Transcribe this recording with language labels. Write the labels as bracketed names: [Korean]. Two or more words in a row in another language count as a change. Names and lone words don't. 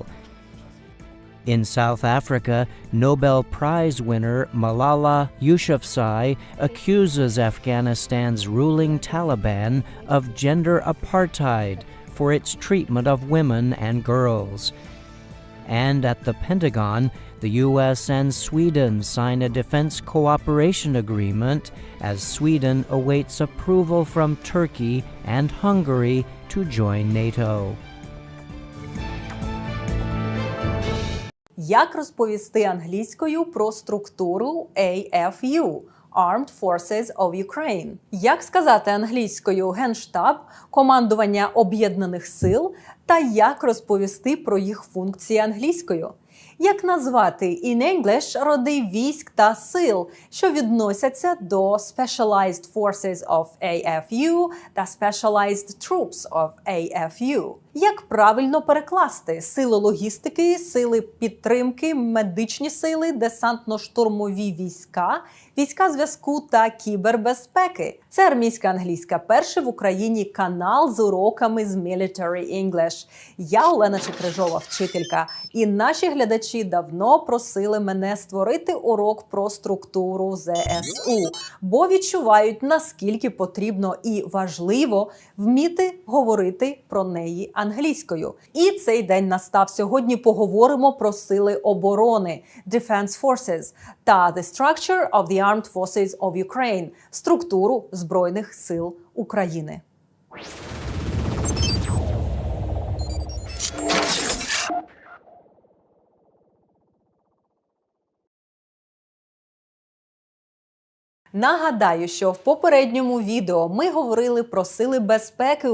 [English] In South Africa, Nobel Prize winner Malala Yousafzai accuses Afghanistan's ruling Taliban of gender apartheid for its treatment of women and girls. And at the Pentagon, the U.S. and Sweden sign a defense cooperation agreement as Sweden awaits approval from Turkey and Hungary to join NATO. [Ukrainian] Як розповісти англійською про структуру AFU – [English] Armed Forces of Ukraine? [Ukrainian] Як сказати англійською Генштаб, командування Об'єднаних сил та як розповісти про їх функції англійською? Як назвати [English] in English [Ukrainian] роди військ та сил, що відносяться до [English] Specialized Forces of AFU [Ukrainian] та [English] Specialized Troops of AFU? [Ukrainian] Як правильно перекласти сили логістики, сили підтримки, медичні сили, десантно-штурмові війська, війська зв'язку та кібербезпеки? Це армійська англійська, перший в Україні канал з уроками з [English] Military English. [Ukrainian] Я Олена Чекрижова, вчителька, і наші глядачі давно просили мене створити урок про структуру ЗСУ, бо відчувають, наскільки потрібно і важливо вміти говорити про неї англійською. І цей день настав. Сьогодні поговоримо про сили оборони – Defense Forces [English] та The Structure of the Armed Forces of Ukraine – [Ukrainian] структуру Збройних сил України. Нагадаю, що в попередньому відео ми говорили про сили безпеки